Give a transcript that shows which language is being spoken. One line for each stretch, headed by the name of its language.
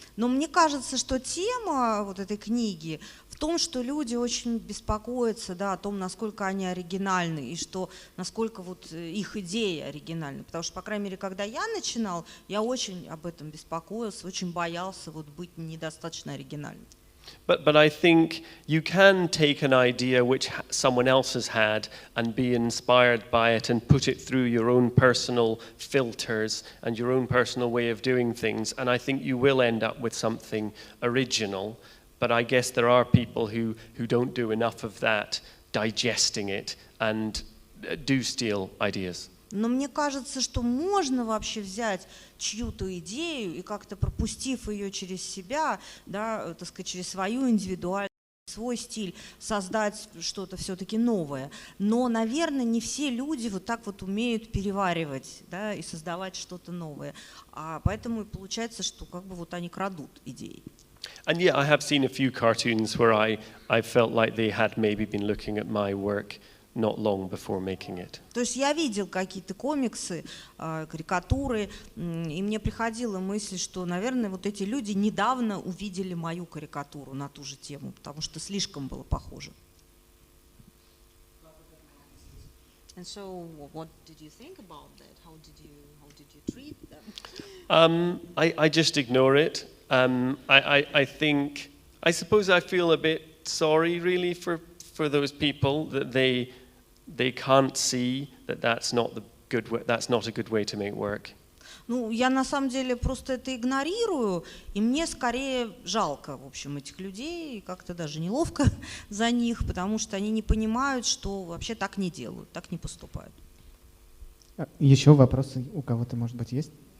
Russian: Но мне кажется, что тема вот этой книги в том, что люди очень беспокоятся, да, о том, насколько они оригинальны и что, насколько вот их идеи оригинальны. Потому что, по крайней мере, когда я начинал, я очень об этом беспокоился, очень боялся вот быть недостаточно оригинальным.
English: But I think you can take an idea which someone else has had and be inspired by it and put it through your own personal filters and your own personal way of doing things, and I think you will end up with something original. But I guess there are people who don't do enough of that, digesting it, and do steal ideas.
Russian: Но мне кажется, что можно вообще взять чью-то идею и как-то пропустив ее через себя, да, так сказать, через свою индивидуальность, свой стиль, создать что-то все-таки новое. Но, наверное, не все люди вот так вот умеют переваривать, да, и создавать что-то новое. А поэтому и получается, что как бы вот они крадут идеи.
English: And yeah, I have seen a few cartoons where I felt like they had maybe been looking at my work not long before making it.
Russian: То есть я видел какие-то комиксы, карикатуры, и мне приходила мысль, что, наверное, вот эти люди недавно увидели мою карикатуру на ту же тему, потому что слишком было похоже.
English: And so, what did you think about that? How did you treat them? I just ignore it. I suppose I feel a bit sorry, really, for those people that they can't see that that's not a good way to make work.
Russian: Ну, я на самом деле просто это игнорирую, и мне скорее жалко, в общем, этих людей, и как-то даже неловко за них, потому что они не понимают, что вообще так не делают, так не поступают. Еще вопросы у кого-то, может быть, есть?